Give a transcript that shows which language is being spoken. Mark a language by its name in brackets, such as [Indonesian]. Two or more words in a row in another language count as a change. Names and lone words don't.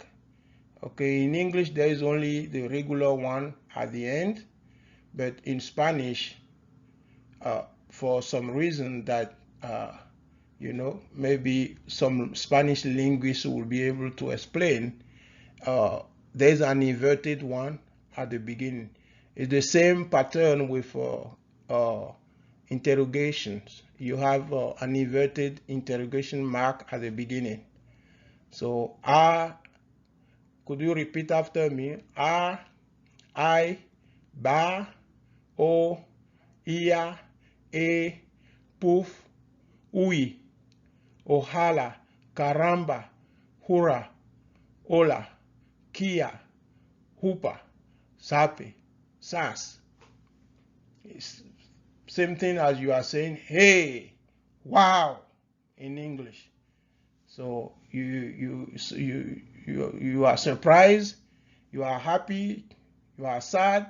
[English] Okay, in English there is only the regular one at the end, but in Spanish, for some reason that you know, maybe some Spanish linguists will be able to explain, there's an inverted one at the beginning. It's the same pattern with interrogations. You have an inverted interrogation mark at the beginning. So could you repeat after me? [Spanish] A, I, ba, o, ia, e, puf, ui, ojalá, caramba, hurra, hola, kia, hupa, sape, sas. [English] It's same thing as you are saying, hey, wow, in English. So you are surprised, you are happy, you are sad.